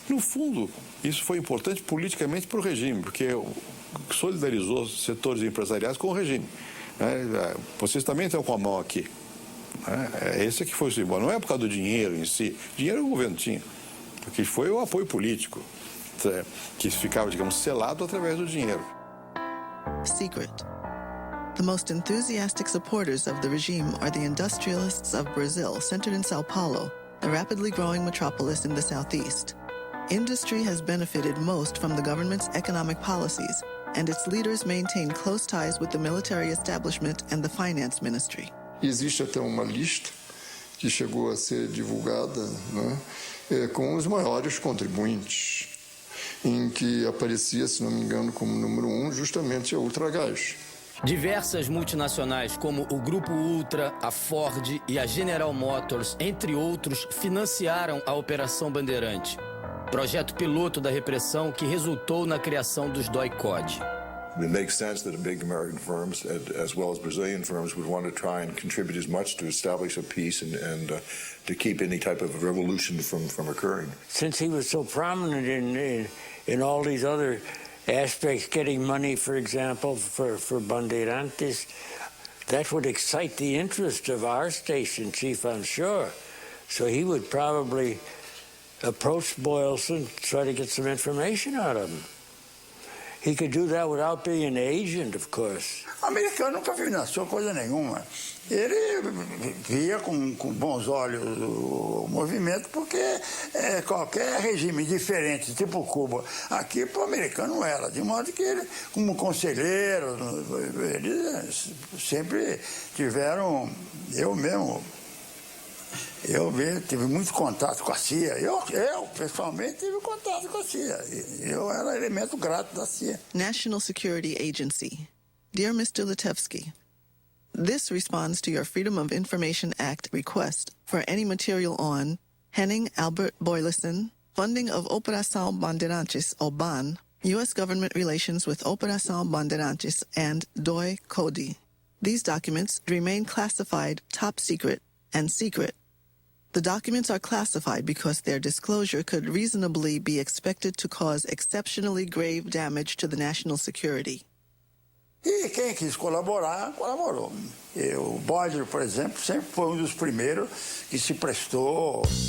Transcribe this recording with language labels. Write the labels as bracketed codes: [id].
[pt] No fundo, isso foi importante politicamente para o regime, porque solidarizou os setores empresariais com o regime. Vocês também estão com a mão aqui. Esse que foi o símbolo. Não é por causa do dinheiro em si. Dinheiro o governo tinha. Porque foi o apoio político, que ficava, digamos, selado através do dinheiro. [en] Secret. The most enthusiastic supporters of the regime are the industrialists of Brazil, centered in Sao Paulo, a rapidly growing metropolis in the southeast. Industry has benefited most from the government's economic policies, and its leaders maintain close ties with the military establishment and the finance ministry. [pt] Existe até uma lista que chegou a ser divulgada, né, com os maiores contribuintes, em que aparecia, se não me engano, como número 1, justamente a Ultragás. Diversas multinacionais como o Grupo Ultra, a Ford e a General Motors, entre outros, financiaram a Operação Bandeirante, projeto piloto da repressão que resultou na criação dos DOI-CODE. [en] It makes sense that big American firms, as well as Brazilian firms, would want to try and contribute as much to establish a peace and to keep any type of revolution from occurring. Since he was so prominent in all these other aspects, getting money, for example, for Bandeirantes, that would excite the interest of our station chief, I'm sure. So he would probably approach Boylston, try to get some information out of him. He could do that without being an agent, of course. [pt] O americano nunca financiou coisa nenhuma. Ele via com bons olhos o movimento, porque qualquer regime diferente, tipo Cuba, aqui para o americano não era. De modo que ele, como conselheiro, eles sempre tiveram, eu tive muito contato com a CIA. Eu pessoalmente tive contato com a CIA. Eu era elemento grato da CIA. [en] National Security Agency. Dear Mr. Litevsky, this responds to your Freedom of Information Act request for any material on Henning Albert Boyleson, funding of Operação Bandeirantes, or BAN, U.S. government relations with Operação Bandeirantes and DOI-CODE. These documents remain classified top secret and secret. The documents are classified because their disclosure could reasonably be expected to cause exceptionally grave damage to the national security. [pt] E quem quis colaborar, colaborou. O Boyer, por exemplo, sempre foi um dos primeiros que se prestou.